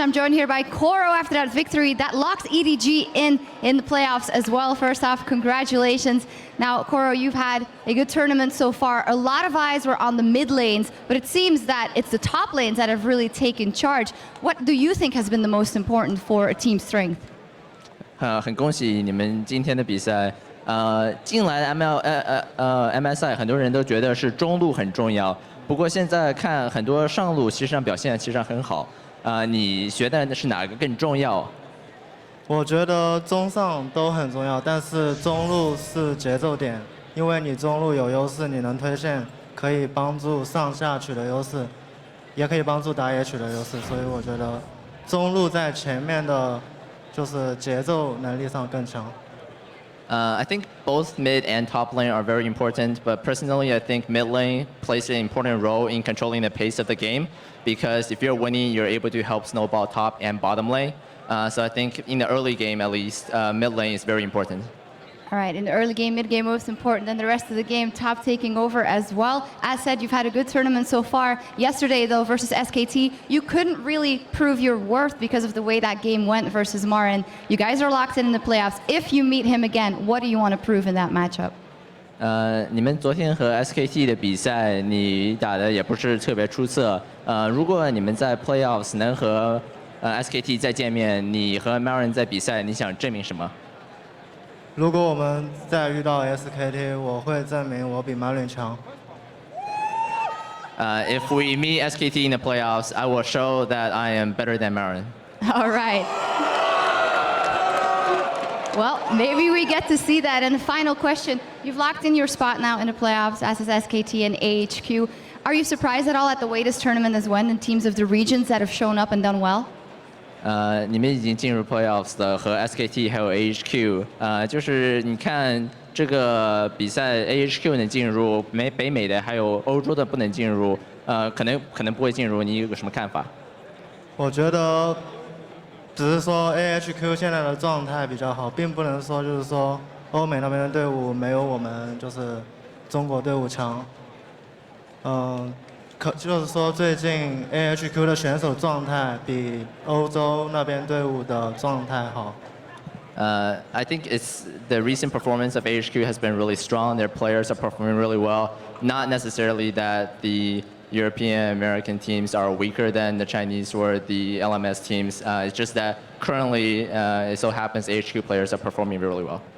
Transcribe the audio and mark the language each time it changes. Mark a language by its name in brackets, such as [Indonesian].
[English] I'm joined here by Koro after that victory that locks EDG in the playoffs as well. First off, congratulations. Now, Koro, you've had a good tournament so far. A lot of eyes were on the mid lanes, but it seems that it's the top lanes that have really taken charge. What do you think has been the most important for a team strength? [Chinese] 很恭喜你们今天的比赛。进来 MSI 很多人都觉得是中路很重要，不过现在看很多上路其实上表现其实上很好。你觉得是哪个更重要？我觉得中上都很重要，但是中路是节奏点，因为你中路有优势，你能推线，可以帮助上下取得优势，也可以帮助打野取得优势，所以我觉得中路在前面的。就是节奏能力上更强。 [English] I think both mid and top lane are very important, but personally I think mid lane plays an important role in controlling the pace of the game, because if you're winning, you're able to help snowball top and bottom lane. So I think in the early game at least, mid lane is very important. All right, in the early game, mid game, most important, then the rest of the game, top taking over as well. As said, you've had a good tournament so far. Yesterday, though, versus SKT, you couldn't really prove your worth because of the way that game went versus Marin. You guys are locked in the playoffs. If you meet him again, what do you want to prove in that matchup? [Chinese] 你们昨天和 SKT 的比赛，你打的也不是特别出色。如果你们在 playoffs 能和SKT 再见面，你和 Marin 在比赛，你想证明什么？如果我们再遇到 SKT， 我会证明我比 Marin 强。 [English] If we meet SKT in the playoffs, I will show that I am better than Marin. All right. Well, maybe we get to see that. And the final question, you've locked in your spot now in the playoffs, as is SKT and AHQ. Are you surprised at all at the way this tournament has went and teams of the regions that have shown up and done well? [Chinese] 你们已经进入 playoffs 的和 SKT 还有 AHQ，就是你看这个比赛 AHQ 能进入，北美的还有欧洲的不能进入，可能不会进入，你有什么看法？我觉得只是说 AHQ 现在的状态比较好，并不能说就是说欧美那边的队伍没有我们就是中国队伍强。就是说最近 AHQ 的选手状态比欧洲那边队伍的状态好。 [English] I think it's the recent performance of AHQ has been really strong. Their players are performing really well. Not necessarily that the European American teams are weaker than the Chinese or the LMS teams. It's just that currently it so happens AHQ players are performing really well.